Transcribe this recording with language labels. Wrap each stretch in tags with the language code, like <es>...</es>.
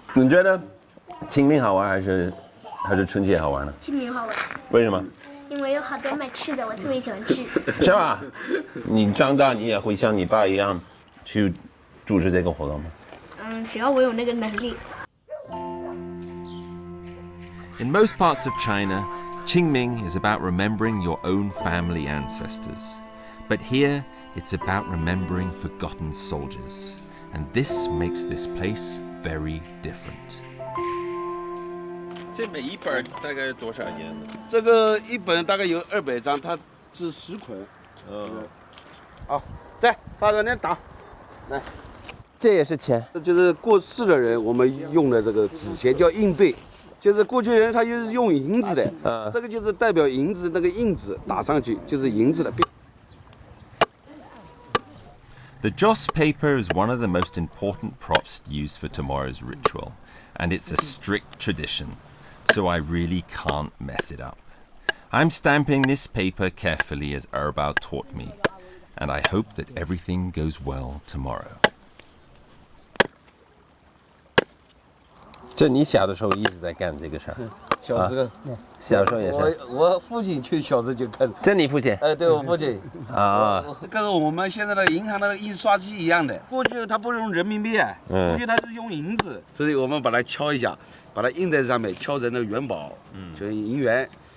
<zh>你觉得清明好玩还是春节好玩呢？清明好玩。为什么？因为有好多卖吃的，我特别喜欢吃。是吧？你长大你也会像你爸一样去组织这个活动吗？只要我有那个能力。</zh> <en>In most parts of China, Qing Ming is about remembering your own family ancestors. But here, it's about remembering forgotten soldiers. And this makes this place very different.</en> <zh>这每一本大概多少页呢？这个一本大概有200张，它是10捆。好，再发着点打，来。这也是钱。就是过世的人我们用的这个纸钱叫硬币，就是过去人他就是用银子的，这个就是代表银子那个印子打上去就是银子的。</zh> <en>The joss paper is one of the most important props used for tomorrow's ritual, and it's a strict tradition, so I really can't mess it up. I'm stamping this paper carefully as Erbao taught me, and I hope that everything goes well tomorrow.</en> <zh>这你小的时候一直在干这个事儿？小时候，小时候也是。我父亲就小时候就看。这你父亲？对我父亲。啊。跟我们现在的银行的印刷机一样的，过去他不用人民币，过去他是用银子，所以我们把它敲一下，把它印在上面，敲成那个元宝，就是银元。</zh>